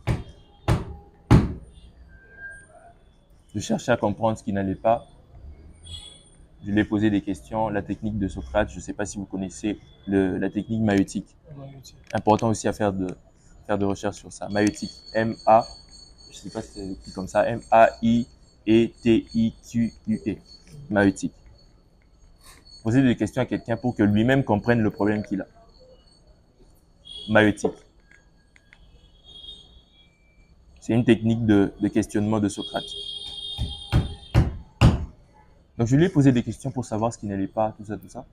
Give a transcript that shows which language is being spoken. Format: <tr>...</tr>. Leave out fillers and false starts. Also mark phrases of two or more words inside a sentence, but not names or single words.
<fr>Je cherchais à comprendre ce qui n'allait pas. Je lui ai posé des questions. La technique de Socrate, je ne sais pas si vous connaissez la technique maïeutique. Important aussi à faire de recherche sur ça. Maïeutique. M-A, je ne sais pas si c'est écrit comme ça, M-A-I-E-T-I-Q-U-E. Maïeutique. Poser des questions à quelqu'un pour que lui-même comprenne le problème qu'il a. Maïeutique. C'est une technique de questionnement de Socrate. Donc, je lui ai posé des questions pour savoir ce qui n'allait pas, tout ça, tout ça.</fr>